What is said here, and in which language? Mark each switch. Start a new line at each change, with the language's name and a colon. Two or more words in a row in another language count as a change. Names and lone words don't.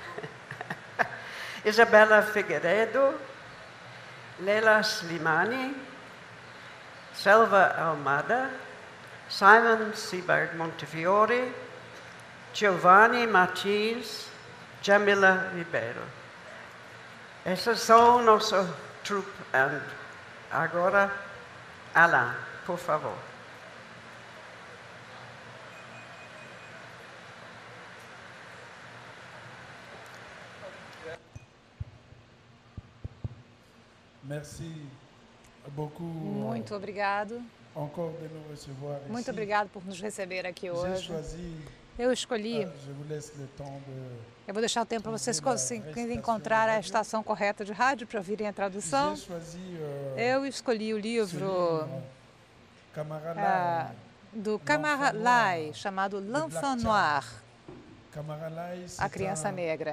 Portuguese: Isabela Figueiredo, Leila Slimani, Selva Almada, Simon Seberg Montefiore, Giovanni Martins, Jamila Ribeiro. Essas são nossa trupe. Agora, Alain, por favor.
French: Merci beaucoup.
Portuguese: Muito obrigado.
French: Encore de nous recevoir ici.
Portuguese: Muito obrigado por nos receber aqui hoje. Eu escolhi. Eu vou deixar o tempo para vocês conseguirem encontrar a estação correta de rádio para ouvirem a tradução. Eu escolhi o livro do Camara Lai, chamado L'Enfant Noir, A Criança Negra.